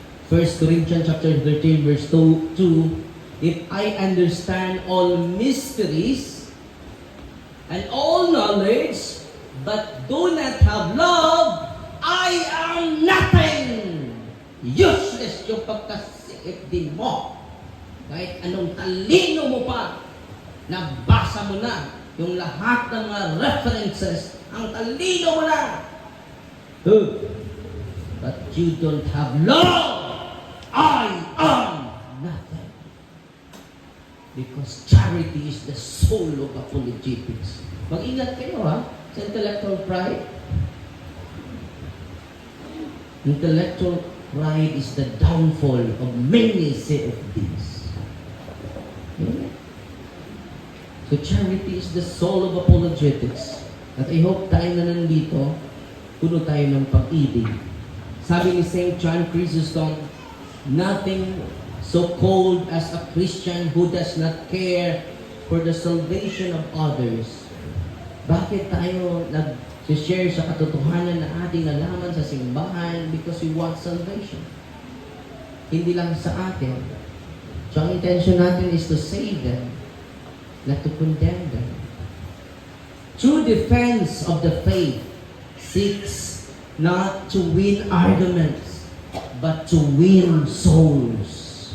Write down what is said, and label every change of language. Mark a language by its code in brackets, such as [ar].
[en] 1 Corinthians chapter 13 verse 2, if I understand all mysteries and all knowledge, but do not have love, I am nothing. [tl] Useless yung pagkasiip din mo. Kahit anong talino mo pa, nabasa mo na yung lahat ng mga references, ang talino mo na. [en] But you don't have love. I am nothing. Because charity is the soul of apologetics. [tl] Mag-ingat kayo sa intellectual pride. [en] Intellectual pride is the downfall of many say of these. So charity is the soul of apologetics. [tl] At I hope tayo na nandito, puno tayo ng pag-ibig. Sabi ni St. [en] John Chrysostom, nothing so cold as a Christian who does not care for the salvation of others. [tl] Bakit tayo nag-share sa katotohanan na ating nalaman sa simbahan? [en] Because we want salvation. [tl] Hindi lang sa atin. [en] So [tl] ang intention natin [en] is to save them, not to condemn them. True defense of the faith seeks not to win arguments, but to win souls.